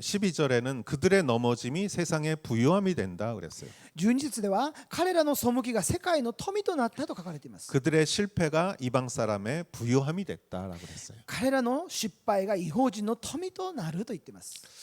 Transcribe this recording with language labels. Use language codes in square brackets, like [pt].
[ko] 12절에는 그들의 넘어짐이 세상의 부요함이 된다 그랬어요. [ja] 12節では彼らの背きが世界の富となったと書かれています。 [ko] 그들의 실패가 이방 사람의 부요함이 됐다라고 그랬어요. [ja] 彼らの失敗が異邦人の富となると言っています。